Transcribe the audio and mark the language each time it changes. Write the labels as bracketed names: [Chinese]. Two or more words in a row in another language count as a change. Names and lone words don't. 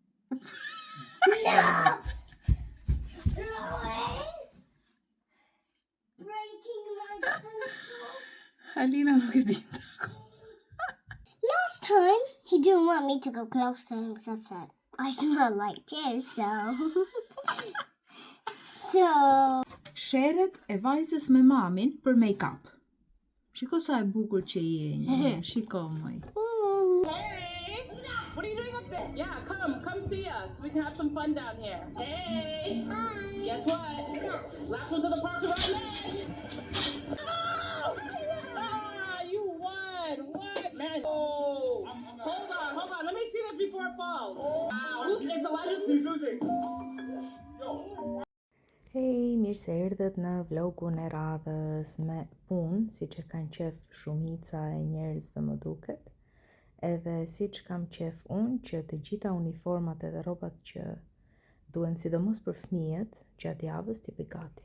[English] Breaking my pencil. [Albanian] Alina nuk e di. [English] Last time, he didn't want me to go close to him, so said, I smell like jizz, so... [Albanian] Sherret e vajzës me mamin për make-up. Shiko sa e bukur që je një. Shiko moj. [English] Hey! What are you doing up there? Yeah, come see us. We can have some fun down here. Hey! Hi. Guess what? Last one to the park's around May. Oh! Ah, you won! What? Man. Oh! Hold on. Let me see this before it falls. Wow, it's Elijah's music. [Albanian] Hej, mirë se erdhët në vlogun e radhës me punë, si që kanë qef shumica e njerëzve më duket, edhe si që kam qef unë që të gjitha uniformat edhe robat që duen sidomos për fëmijët gjatë javës t'i gati.